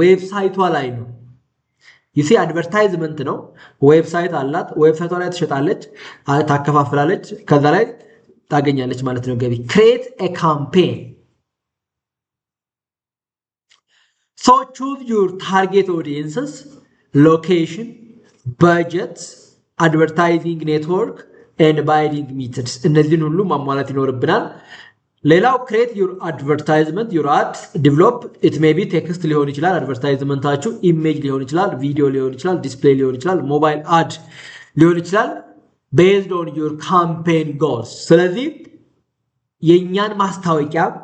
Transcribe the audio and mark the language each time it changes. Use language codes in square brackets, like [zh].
[am] ዌብሳይቷ ላይ ነው። ይሲ አድቨርታይዝመንት ነው። ዌብሳይት አላት። ዌብሳይቷ ላይ ትሸጣለች፣ ታከፋፍላለች፣ ከዛ ላይ ታገኛለች ማለት ነው ገቢ። [en] ክሬት ኤ ካምፔን So choose your target audiences, location, budget, advertising network and buying methods. [am] እነዚህን ሁሉ ማሟላት ይኖርብናል። ሌላው [en] create your advertisement, your ads, develop it may be text [am] ሊሆን ይችላል አድቨርታይዝመንታችሁ፣ ኢሜጅ ሊሆን ይችላል፣ ቪዲዮ ሊሆን ይችላል፣ ዲስፕሌይ ሊሆን ይችላል፣ ሞባይል አድ ሊሆን ይችላል [en] based on your campaign goals። [am] ስለዚህ የኛን ማስታወቂያ